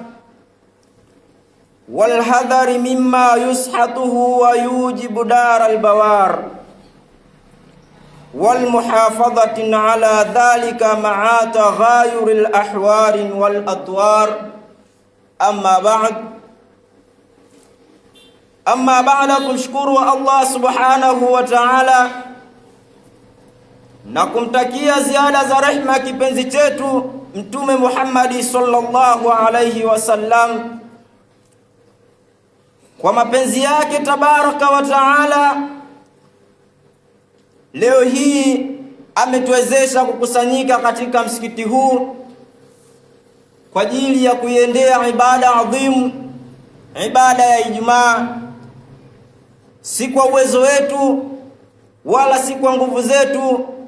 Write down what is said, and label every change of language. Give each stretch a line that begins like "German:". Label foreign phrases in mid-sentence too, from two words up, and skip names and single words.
Arabic: والحذر مما يسحته ويوجب دار البوار والمحافظة على ذلك مع تغاير الأحوال والأطوار أما بعد
Swahili: kumshukuru Allah
Arabic: سبحانه وتعالى
Swahili: na kumtakia ziada za rehma kipenzi chetu Mtume Muhammad
Arabic: صلى الله عليه وسلم.
Swahili: Kwa mapenzi yake
Arabic: تبارك وتعالى,
Swahili: leo hii ametuwezesha kukusanyika katika msikiti huu kwa ajili ya kuiendea ibada adhimu, ibada ya Ijumaa, si kwa uwezo wetu wala si kwa nguvu zetu